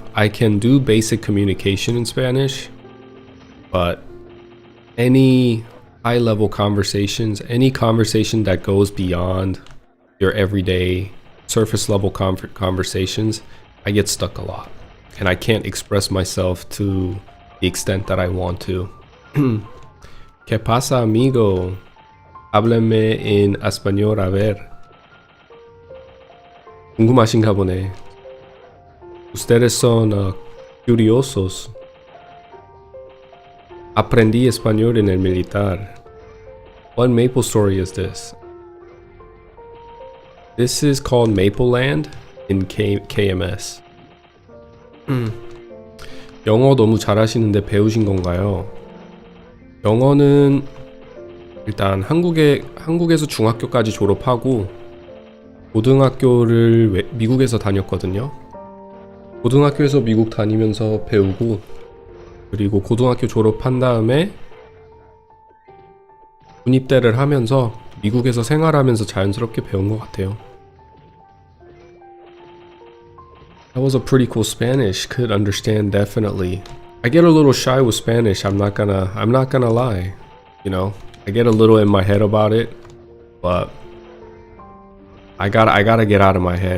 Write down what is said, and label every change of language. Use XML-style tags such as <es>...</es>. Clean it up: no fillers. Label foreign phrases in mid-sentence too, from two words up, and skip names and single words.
<en>I can do basic communication in Spanish, but any high-level conversations, any conversation that goes beyond your everyday surface-level conversations, I get stuck a lot. And I can't express myself to the extent that I want to.</en> <es>¿Qué pasa, amigo? Háblame en español, a ver.</es> <ko>궁금하신가 보네.</ko> <es>Ustedes son curiosos. Aprendí español en el militar.</es> <en>What MapleStory is this? This is called Mapleland in KMS.</en> <ko>영어 너무 잘하시는데 배우신 건가요? 영어는 일단 한국에서 중학교까지 졸업하고 고등학교를 미국에서 다녔거든요. 고등학교에서 미국 다니면서 배우고 그리고 고등학교 졸업한 다음에 군입대를 하면서 미국에서 생활하면서 자연스럽게 배운 것 같아요.</ko> <en>That was a pretty cool Spanish. Could understand definitely. I get a little shy with Spanish. I'm not gonna lie. You know, I get a little in my head about it, but I gotta get out of my head.</en>